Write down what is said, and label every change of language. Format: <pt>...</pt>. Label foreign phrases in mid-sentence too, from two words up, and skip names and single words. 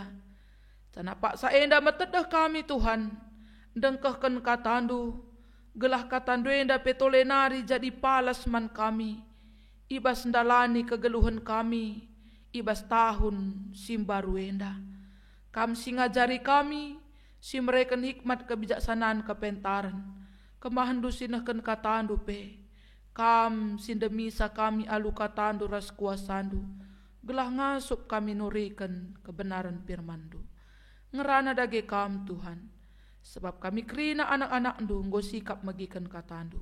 <btx>Cana paksa enda metedah kami Tuhan, dengkehkan katandu, gelah katandu enda petolenari jadi palas man kami, ibas ndalani kegeluhan kami, ibas tahun simbaru enda. Kam si ngajari kami, si mereka hikmat kebijaksanaan kepentaran. Kemahandu sinahkan katandu pe. Kam sindemisa kami alu katandu ras kuasandu. Gelah ngasup kami nurikan kebenaran firmandu. Ngerana dage kam Tuhan. Sebab kami kerina anak-anak ndu nggo sikap magikan katandu.</btx>